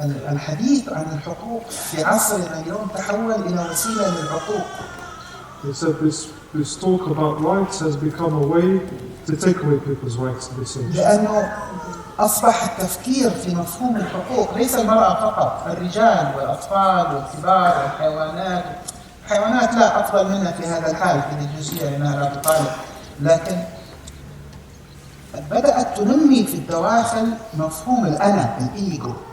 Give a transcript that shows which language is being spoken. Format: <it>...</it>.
<ar>الحديث عن الحقوق في عصرنا اليوم تحول إلى وسيلة للعقوق.</ar> <en>He said this talk about rights has become a way to take away people's rights in this age.</en> <ar>لأنه أصبح التفكير في مفهوم الحقوق ليس المرأة فقط، الرجال والأطفال والكبار والحيوانات. الحيوانات لا أفضل منها في هذا الحال في الجزئية لأنها لا تطالب، لكن بدأت تنمي في الدواخل مفهوم الأنا، الإيجو.</ar>